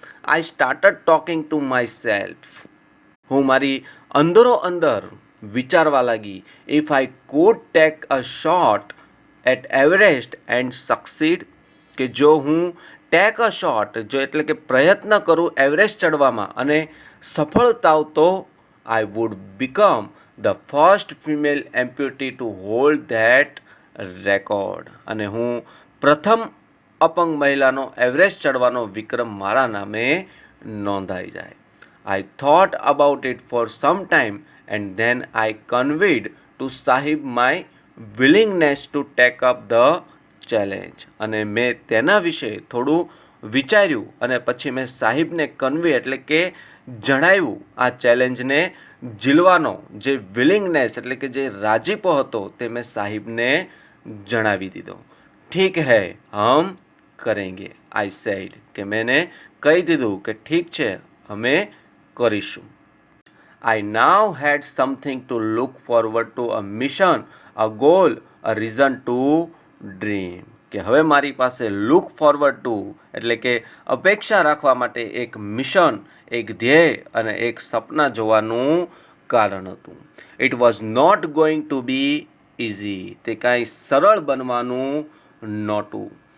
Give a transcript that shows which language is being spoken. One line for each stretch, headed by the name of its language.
English: I started talking to myself.
Gujarati: હું મારી અંદરો અંદર વિચારવા લાગી,
English: if I could take a shot at Everest and succeed,
Gujarati: કે જો હું ટેક અ શોટ જો એટલે કે પ્રયત્ન કરું એવરેસ્ટ ચડવામાં અને સફળ થાવ તો
English: I would become the first female amputee to hold that record.
Gujarati: અને હું પ્રથમ અપંગ મહિલાનો એવરેસ્ટ ચડવાનો વિક્રમ મારા નામે નોંધાઈ જાય.
English: I thought about it for some time and then I conveyed to Sahib my willingness to take up the challenge.
Gujarati: અને મેં તેના વિશે થોડું વિચાર્યું અને પછી મેં સાહિબને કન્વે એટલે કે જણાવ્યું આ ચેલેન્જને ઝીલવાનો જે વિલિંગનેસ એટલે કે જે રાજીપો હતો તે મેં સાહિબને જણાવી દીધો.
Hindi: ઠીક હે હમ કરેંગે,
English: I said,
Gujarati: કે મેને કહી દીધું કે ઠીક છે અમે કરીશું.
English: I now had something to look forward to, a mission, a goal, a reason to dream.
Gujarati: કે હવે મારી પાસે લુક ફોરવર્ડ ટુ એટલે કે અપેક્ષા રાખવા માટે એક મિશન, એક ધ્યેય અને એક સપના જોવાનું કારણ હતું.
English: it was not going to be easy,
Gujarati: તે કાંઈ સરળ બનવાનું નહોતું.